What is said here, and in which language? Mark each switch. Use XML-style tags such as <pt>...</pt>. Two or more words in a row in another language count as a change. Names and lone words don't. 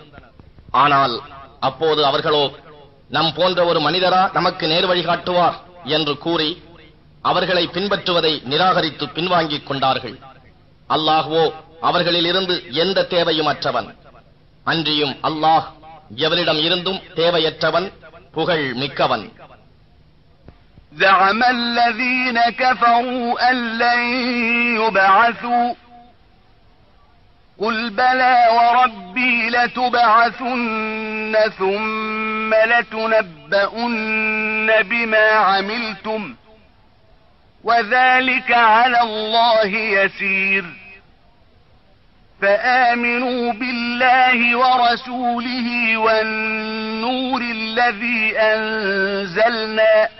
<ta>ஆனால் அப்போது அவர்களோ, நம் போன்ற ஒரு மனிதரா நமக்கு நேர் வழிகாட்டுவார் என்று கூறி அவர்களை பின்பற்றுவதை நிராகரித்து பின்வாங்கிக் கொண்டார்கள். அல்லாஹ்வோ அவர்களில் இருந்து எந்த தேவையும் அற்றவன். அன்றியும் அல்லாஹ் எவரிடம் இருந்தும் தேவையற்றவன், புகழ் மிக்கவன்.</ta> <ar>زعم الذين كفروا أن لن يبعثوا قل بلى وربي لتبعثن ثم لتنبؤن بما عملتم وذلك على الله يسير فآمنوا بالله ورسوله والنور الذي أنزلنا</ar>